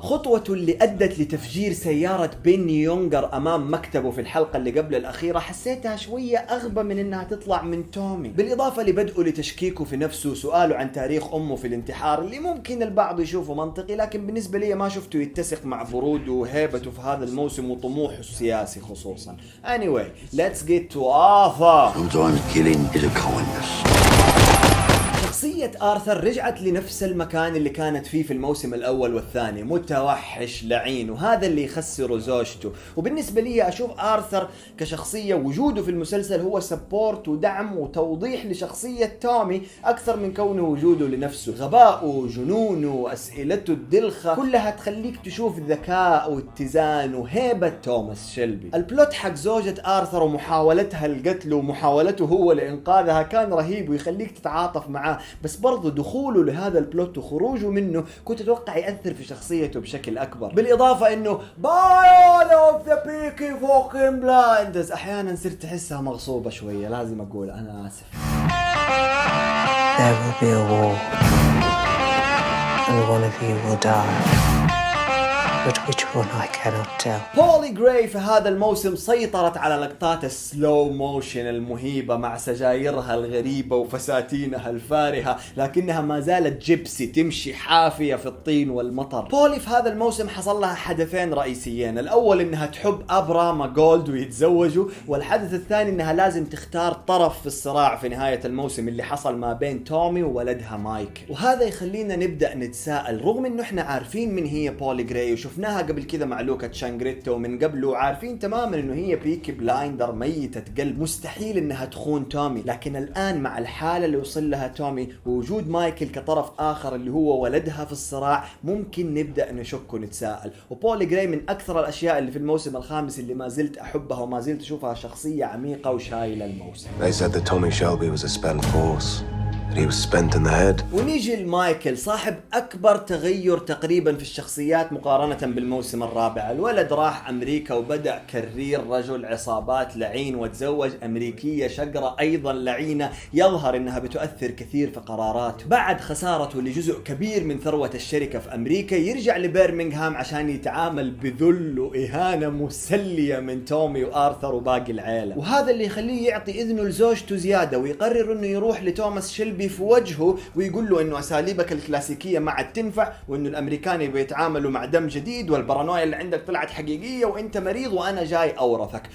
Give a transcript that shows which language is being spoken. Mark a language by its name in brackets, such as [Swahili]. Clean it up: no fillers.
[Arabic] خطوته اللي أدت لتفجير سيارة بين يونغر أمام مكتبه في الحلقة اللي قبل الأخيرة حسيتها شوية أغبى من إنها تطلع من تومي، بالإضافة لبدءه لتشكيكه في نفسه وسؤاله عن تاريخ أمه في الانتحار اللي ممكن البعض يشوفه منطقي، لكن بالنسبة لي ما شفته يتسق مع بروده وهيبته في هذا الموسم وطموحه السياسي خصوصا. [English] Anyway, let's get to Arthur. Sometimes killing is a kindness. [Arabic] شخصية آرثر رجعت لنفس المكان اللي كانت فيه في الموسم الأول والثاني، متوحش لعين، وهذا اللي يخسر زوجته. وبالنسبة لي أشوف آرثر كشخصية وجوده في المسلسل هو سبورت ودعم وتوضيح لشخصية تومي أكثر من كونه وجوده لنفسه. غباؤه، جنونه، أسئلته الدلخة كلها تخليك تشوف ذكاء واتزان وهيبة توماس شيلبي. البلوت حق زوجة آرثر ومحاولتها القتل ومحاولته هو لإنقاذها كان رهيب ويخليك تتعاطف معاه، بس برضو دخوله لهذا البلوت وخروجه منه كنت اتوقع يأثر في شخصيته بشكل اكبر. بالاضافة انه [English] by of the peaky fucking blinders [Arabic] احيانا صرت احسها مغصوبة شوية، لازم اقول انا اسف. [English] There will be a war and one of you will die. But which one I cannot tell. [Arabic] بولي غراي في هذا الموسم سيطرت على لقطات السلو موشن المهيبة مع سجايرها الغريبة وفساتينها الفارهة، لكنها ما زالت جيبسي تمشي حافية في الطين والمطر. بولي في هذا الموسم حصل لها حدثين رئيسيين: الأول إنها تحب أبراما جولد ويتزوجوا، والحدث الثاني إنها لازم تختار طرف في الصراع في نهاية الموسم اللي حصل ما بين تومي وولدها مايكل. وهذا يخلينا نبدأ نتساءل، رغم إنه إحنا عارفين من هي بولي غراي شفناها قبل كذا مع لوكا شانغريتا ومن قبله عارفين تماما انه هي بيكي بلايندر ميتة قلب، مستحيل انها تخون تومي. لكن الان مع الحالة اللي وصل لها تومي ووجود مايكل كطرف اخر اللي هو ولدها في الصراع ممكن نبدأ نشك ونتساءل. وبولي غراي من اكثر الاشياء اللي في الموسم الخامس اللي ما زلت احبها وما زلت اشوفها شخصية عميقة وشايلة الموسم. [English] They said that Tommy Shelby was a spent force. that he was spent in the head. [Arabic] ونيجي لمايكل صاحب أكبر تغير تقريبا في الشخصيات مقارنة بالموسم الرابع. الولد راح أمريكا وبدأ كرير رجل عصابات لعين، وتزوج أمريكية شقرة أيضا لعينة يظهر أنها بتؤثر كثير في قراراته. بعد خسارته لجزء كبير من ثروة الشركة في أمريكا يرجع لبرمنغهام عشان يتعامل بذل وإهانة مسلية من تومي وآرثر وباقي العائلة، وهذا اللي يخليه يعطي إذنه لزوجته زيادة، ويقرر أنه يروح لتوماس شيلبي في وجهه ويقول له أنه أساليبك الكلاسيكية ما عاد تنفع، وأنه الأمريكان بيتعاملوا مع دم جديد، والبارانويا اللي عندك طلعت حقيقية، وأنت مريض وأنا جاي أورثك.